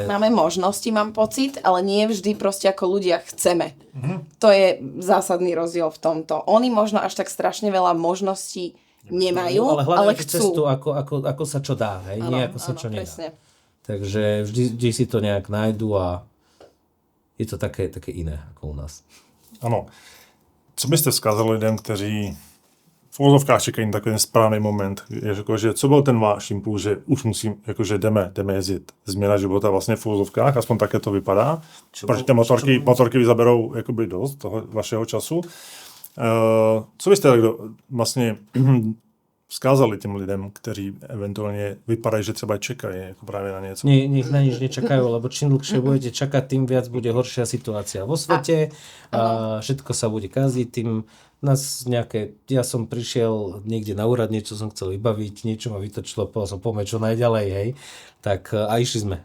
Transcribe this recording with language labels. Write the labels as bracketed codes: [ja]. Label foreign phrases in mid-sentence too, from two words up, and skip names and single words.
[sk] Máme možnosti, mám pocit, ale nie vždy proste ako ľudia chceme. To je zásadný rozdiel v tomto. Oni možno až tak strašne veľa možností nemajú, ale chcú. Cestu, ako sa čo dá, hej? Nie ako sa čo nedá. Presne. Takže vždy si to nejak nájdu a je to také iné ako u nás. [cs] Ano. Co byste vzkázali lidem, kteří v uvozovkách čekají na takový správný moment, že co byl ten váš impuls, že už musím, jakože jdeme jezdit. Změna života vlastně v uvozovkách, aspoň také to vypadá. Protože ty motorky zaberou jakoby dost toho vašeho času. Co byste vlastně vzkázali těm lidem, kteří eventuálně vypadají, že třeba čekají jako právě na něco? [sk] Nech na nič nečakajú, lebo čím dlhšie budete čakať, tým viac bude horšia situácia vo svete a všetko sa bude kaziť, tým ja som prišiel niekde na úrad, niečo som chcel vybaviť, niečo ma vytočilo, povedal som, poďme čo najďalej, hej. Tak a išli sme.